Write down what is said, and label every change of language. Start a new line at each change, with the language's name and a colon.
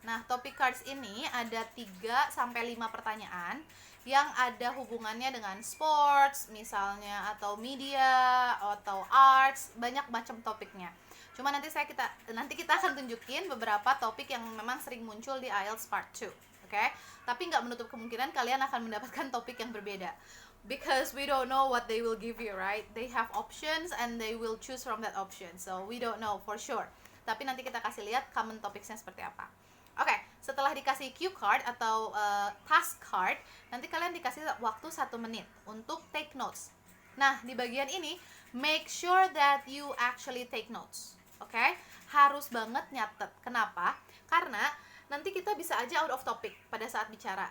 Indonesian: Nah, topic cards ini ada 3-5 pertanyaan yang ada hubungannya dengan sports, misalnya, atau media, atau arts, banyak macam topiknya. Cuma nanti kita akan tunjukin beberapa topik yang memang sering muncul di IELTS Part 2, oke? Tapi nggak menutup kemungkinan kalian akan mendapatkan topik yang berbeda.
English: Because we don't know what they will give you, right? They have options and they will choose from that option. So we don't know for sure.
Indonesian: Tapi nanti kita kasih lihat common topicsnya seperti apa. Oke, setelah dikasih cue card atau task card, nanti kalian dikasih waktu 1 menit untuk take notes. Nah, di bagian ini,
English: make sure that you actually take notes.
Indonesian: Oke, harus banget nyatet. Kenapa? Karena nanti kita bisa aja
English: out of topic
Indonesian: pada saat bicara.